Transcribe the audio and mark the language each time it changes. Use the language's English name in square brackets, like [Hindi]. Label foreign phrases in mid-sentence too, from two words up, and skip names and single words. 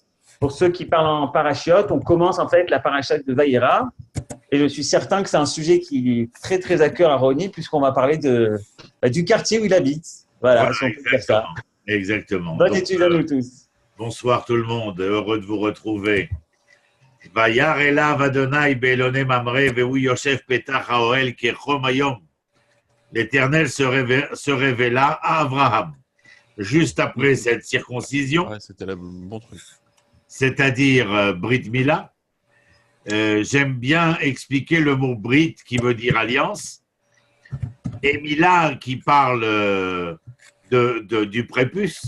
[French] Pour ceux qui parlent en parachiote, on commence en fait la parachute de Vaïra. Et je suis certain que c'est un sujet qui est très, très à cœur à Ronnie, puisqu'on va parler du quartier où il habite. Voilà, Voilà, si on peut dire ça. exactement. Exactement. Bonne Donc, étude à nous tous. bonsoir tout le monde. Heureux de vous retrouver. [Hebrew] וירא אליו יהוה באלני ממרא והוא ישב פתח האהל כחם היום. [French] L'Éternel se révéla à Abraham. Juste après cette circoncision, Ouais, c'était le bon truc. c'est-à-dire [Hebrew] ברית מילה, [French] j'aime bien expliquer le mot Brit qui veut dire alliance et Mila qui parle du prépuce.